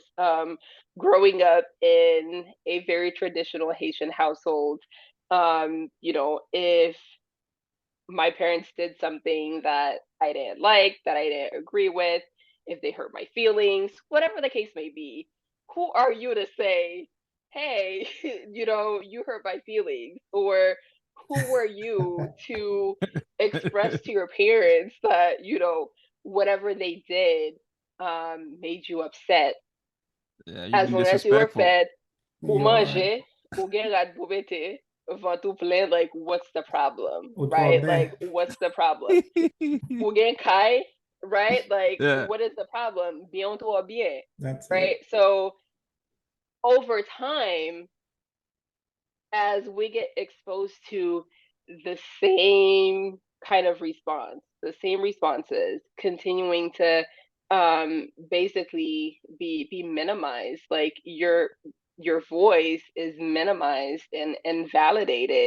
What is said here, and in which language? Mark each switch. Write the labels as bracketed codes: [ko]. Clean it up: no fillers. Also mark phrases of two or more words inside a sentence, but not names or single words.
[en] Growing up in a very traditional Haitian household, if my parents did something that I didn't like, that I didn't agree with, if they hurt my feelings, whatever the case may be, who are you to say, hey, you hurt my feelings? Or who were you to express to your parents that, whatever they did made you upset? Yeah, you've As been long as you were disrespectful. fed, ou you're right. [ht] manger, ou gen rad pou bete, ventou plein, [en] like, what's the problem, [ht] Ou trop [en] right? [ht] bien. [en] Like, what's the problem? [ht] Ou gen kai, [en] right? Like, Yeah. what is the problem? [ht] Bien ou bien, [en] That's right? it. So over time, as we get exposed to the same kind of response, the same responses, continuing to basically be minimized, like, your voice is minimized and invalidated.